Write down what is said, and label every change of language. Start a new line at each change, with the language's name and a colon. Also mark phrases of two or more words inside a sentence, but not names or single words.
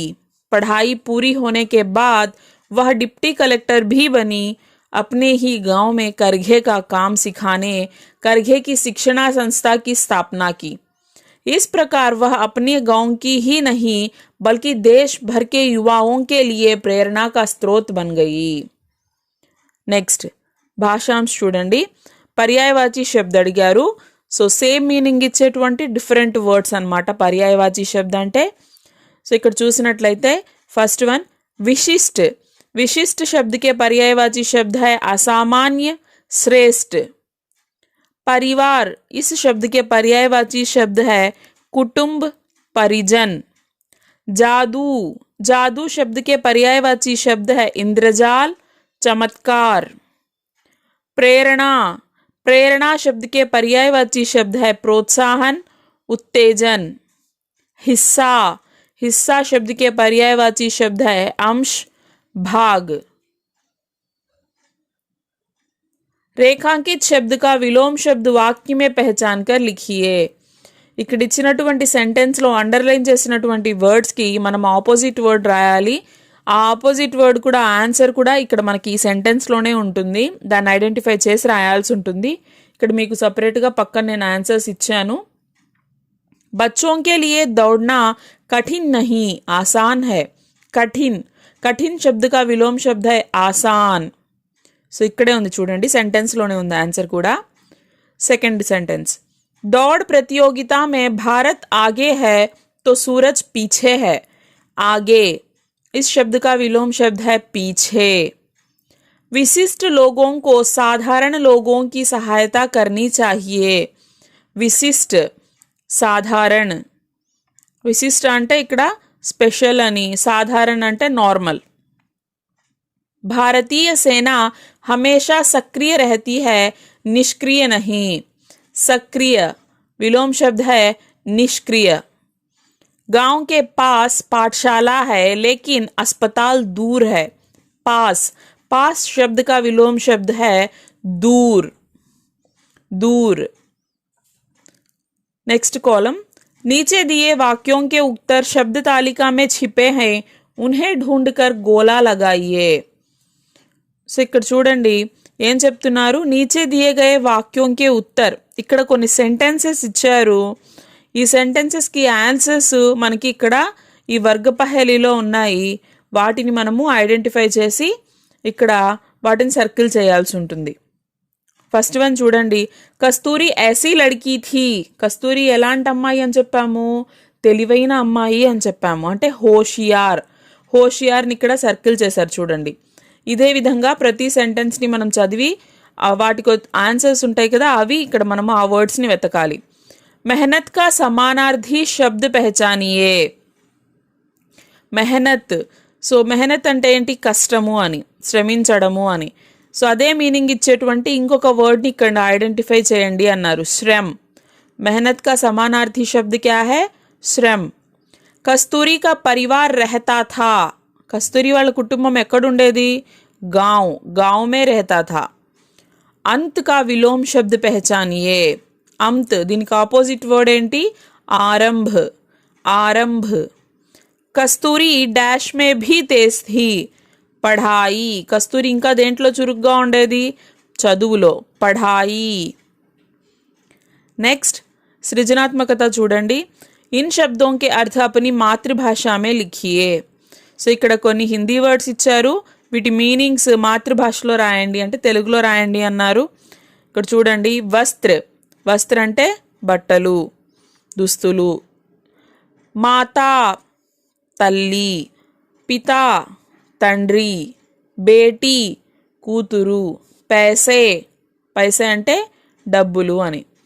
Hindi: पढ़ाई पूरी होने के बाद वह डिप्टी कलेक्टर भी बनी. अपने ही गांव में करघे का काम सिखाने करघे की शिक्षणा संस्था की स्थापना की. इस प्रकार वह अपने गांव की ही नहीं बल्कि देश भर के युवाओं के लिए प्रेरणा का स्रोत बन गई.
Telugu: నెక్స్ట్ భాషాంశ్ చూడండి.
Hindi: पर्यायवाची शब्द
Telugu: అడిగారు. సో
English: same meaning
Telugu: ఇచ్చేటువంటి
English: different words
Telugu: అన్నమాట
Hindi: पर्यायवाची शब्द
Telugu: అంటే. సో ఇక్కడ చూసినట్లయితే
English: first one
Telugu: విశిష్ट.
Hindi: विशिष्ट शब्द के पर्यायवाची शब्द है असामान्य, श्रेष्ठ. परिवार, इस शब्द के पर्यायवाची शब्द है कुटुंब, परिजन. जादू, जादू शब्द के पर्यायवाची शब्द है इंद्रजाल, चमत्कार. प्रेरणा, प्रेरणा शब्द के पर्यायवाची शब्द है प्रोत्साहन, उत्तेजन. हिस्सा, हिस्सा शब्द के पर्यायवाची शब्द है अंश, भाग. रेखांकित शब्द का विलोम शब्द वाक्य में पहचान कर लिखिए.
Telugu: ఇక్కడ ఇచ్చినటువంటి సెంటెన్స్లో అండర్లైన్ చేసినటువంటి వర్డ్స్కి మనం
English: opposite word
Telugu: రాయాలి. ఆ
English: opposite word
Telugu: కూడా ఆన్సర్ కూడా ఇక్కడ మనకి ఈ సెంటెన్స్లోనే ఉంటుంది. దాన్ని ఐడెంటిఫై చేసి రాయాల్సి ఉంటుంది. ఇక్కడ మీకు సపరేట్గా పక్కన నేను ఆన్సర్స్ ఇచ్చాను.
Hindi: बच्चों के लिए दौड़ना कठिन नहीं आसान है. कठिन, कठिन शब्द का विलोम शब्द है आसान.
Telugu: సో ఇక్కడే ఉంది చూడండి, సెంటెన్స్లోనే ఉంది ఆన్సర్ కూడా.
English: second sentence,
Hindi: दौड़ प्रतियोगिता में भारत आगे है तो सूरज पीछे है. आगे, इस शब्द का विलोम शब्द है पीछे. विशिष्ट लोगों को साधारण लोगों की सहायता करनी चाहिए. विशिष्ट, సాధారణ.
Telugu: విశిష్ట అంటే ఇక్కడ స్పెషల్ అని, సాధారణ అంటే నార్మల్.
Hindi: भारतीय सेना हमेशा सक्रिय रहती है, निष्क्रिय नहीं. सक्रिय, विलोम शब्द है निष्क्रिय. गांव के पास पाठशाला है लेकिन अस्पताल दूर है. पास, पास शब्द का विलोम शब्द है दूर, दूर.
English: next column,
Hindi: नीचे दिए वाक्यों के उत्तर शब्द तालिका में छिपे हैं, उन्हें ढूंढकर गोला लगाइए.
Telugu: సో ఇక్కడ చూడండి ఏం చెప్తున్నారు,
Hindi: नीचे दिए गए वाक्यों के उत्तर.
Telugu: ఇక్కడ కొన్ని సెంటెన్సెస్ ఇచ్చారు. ఈ సెంటెన్సెస్కి ఆన్సర్స్ మనకి ఇక్కడ ఈ వర్గ పహేలీలో ఉన్నాయి. వాటిని మనము ఐడెంటిఫై చేసి ఇక్కడ వాటిని సర్కిల్ చేయాల్సి ఉంటుంది.
English: first one
Telugu: చూడండి,
Hindi: कस्तूरी ऐसी लड़की थी.
Telugu: కస్తూరి ఎలాంటి అమ్మాయి అని చెప్పాము, తెలివైన అమ్మాయి అని చెప్పాము, అంటే హోషియార్. హోషియార్ని ఇక్కడ సర్కిల్ చేశారు చూడండి. ఇదే విధంగా ప్రతి సెంటెన్స్ని మనం చదివి వాటికి ఆన్సర్స్ ఉంటాయి కదా, అవి ఇక్కడ మనము ఆ వర్డ్స్ని వెతకాలి.
Hindi: मेहनत का समानार्थी शब्द पहचानिए. మెహనత్,
Telugu: సో మెహనత్ అంటే ఏంటి, కష్టము అని, శ్రమించడము అని. సో అదే మీనింగ్ ఇచ్చేటువంటి ఇంకొక వర్డ్ని ఇక్కడ ఐడెంటిఫై చేయండి అన్నారు,
Hindi: శ్రమ్. मेहनत का समानार्थी शब्द क्या है, श्रम. कस्तूरी का परिवार रहता था.
Telugu: కస్తూరి వాళ్ళ కుటుంబం ఎక్కడుండేది?
Hindi: गांव, गांव में रहता था. अंत का विलोम शब्द पहचानिए.
Telugu: అంత్ దీనికి
English: opposite word
Telugu: ఏంటి?
Hindi: आरंभ, आरंभ. कस्तूरी डैश में भी तेज थी.
Telugu: పఢాయి, కస్తూరి ఇంకా దేంట్లో చురుగ్గా ఉండేది? చదువులో, పఢాయి. నెక్స్ట్ సృజనాత్మకత చూడండి.
Hindi: इन शब्दों के अर्थ अपनी मातृभाषा में लिखिए.
Telugu: సో ఇక్కడ కొన్ని
English: Hindi words
Telugu: ఇచ్చారు, వీటి మీనింగ్స్ మాతృభాషలో రాయండి అంటే తెలుగులో రాయండి అన్నారు. ఇక్కడ చూడండి, వస్త్ర, వస్త్ర అంటే బట్టలు, దుస్తులు. మాతా తల్లి, పితా తండ్రి, బేటీ కూతురు, పైసే, పైసే అంటే డబ్బులు అని.